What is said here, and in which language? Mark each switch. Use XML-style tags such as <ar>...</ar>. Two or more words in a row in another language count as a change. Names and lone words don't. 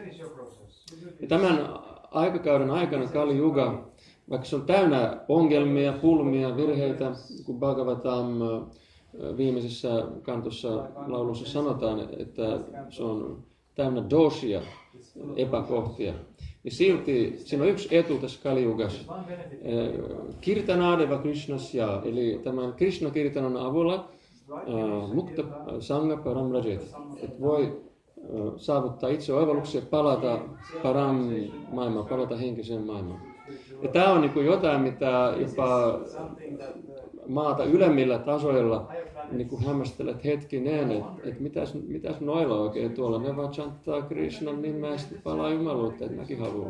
<fi>Ja tämän aikakauden aikana Kali Yuga, vaikka se on täynnä ongelmia, pulmia, virheitä, kun Bhagavatam viimeisessä kantossa laulussa sanotaan, että se on täynnä doshia, epäkohtia. Niin silti siinä on yksi etu tässä Kali-yugassa.</fi> <sa>कीर्तनादेव कृष्णस्य,</sa> <fi>eli tämän Krishna-kirtanan avulla</fi> <sa>मुक्त सङ्ग परम् व्रजेत्.</sa> <fi>Että voi saavuttaa itse oivalluksia, palata param maailmaan, palata henkiseen maailmaan. Ja tämä on niin kuin jotain, mitä jopa maata ylemmillä tasoilla niin kuin hämmästelet hetkinen, että mitäs noilla oikein tuolla, ne vaan chanttaa Krishnan nimeä ja sitten palaa jumaluutta, että mäkin haluan.</fi>